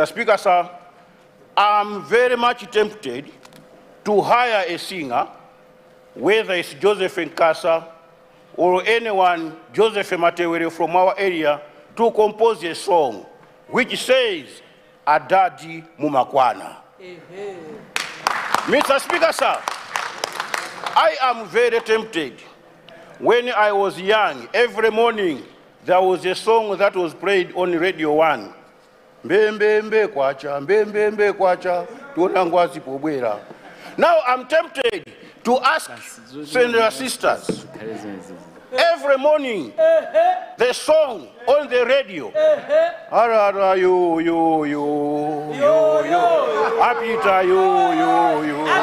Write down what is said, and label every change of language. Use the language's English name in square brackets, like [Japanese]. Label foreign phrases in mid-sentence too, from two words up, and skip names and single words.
[English] Speaker, sir, I'm very much tempted to hire a singer, whether it's Joseph Nkasa or anyone, Joseph Matewere from our area, to compose a song which says, [Nyanja] Adadi Mumakwana. [English] Mr. Speaker, sir, I am very tempted. When I was young, every morning there was a song that was played on Radio 1. [Nyanja] Mbembe kwacha, mbembe kwacha, tunangwazi pobwera. [English] Now I'm tempted to ask Senator sisters, every morning, the song on the radio, [Nyanja] Arara yo, yo, yo, yo, yo, Apita yo, yo, yo,